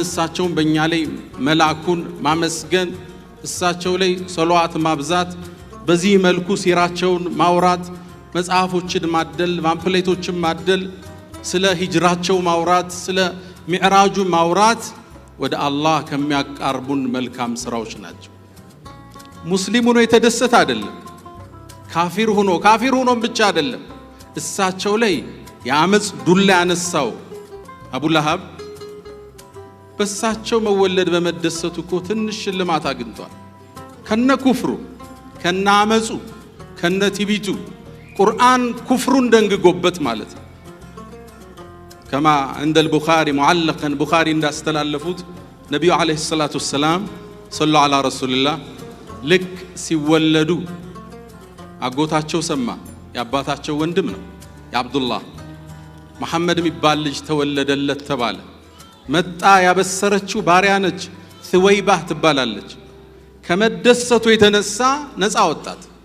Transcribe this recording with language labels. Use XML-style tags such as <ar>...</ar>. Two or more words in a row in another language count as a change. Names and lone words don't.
<am>እሳቸውን በእኛ ላይ መላኩን ማመስገን፣ እሳቸው ላይ ሰለዋት ማብዛት፣ በዚህ መልኩ ሲራቸውን ማውራት፣ መጽሐፎችን ማደል፣ ፓምፕሌቶችን ማደል፣ ስለ ሂጅራቸው ማውራት፣ ስለ ሚዕራጁ ማውራት ወደ አላህ ከሚያቃርቡን መልካም ስራዎች ናቸው። ሙስሊም ሆኖ የተደሰተ አይደለም፣ ካፊር ሆኖ ብቻ አይደለም። እሳቸው ላይ የአመጽ ዱላ ያነሳው አቡ ለሃብ በእሳቸው መወለድ በመደሰቱ እኮ ትንሽ ሽልማት አግኝቷል። ከነ ኩፍሩ፣ ከነ አመጹ፣ ከነ ትቢቱ ቁርአን ኩፍሩን ደንግጎበት ማለት ነው።</am> <ar>كما عند البخاري معلقا</ar> <am>ቡኻሪ እንዳስተላለፉት ነብዩ</am> <ar>عليه الصلاة والسلام صلوا على رسول الله</ar> <am>ልክ ሲወለዱ አጎታቸው ሰማ። የአባታቸው ወንድም ነው የአብዱላህ መሐመድ የሚባል ልጅ ተወለደለት ተባለ። መጣ። ያበሰረችው ባሪያ ነች፣ ሱወይባህ ትባላለች። ከመደሰቱ የተነሳ ነፃ ወጣት።</am>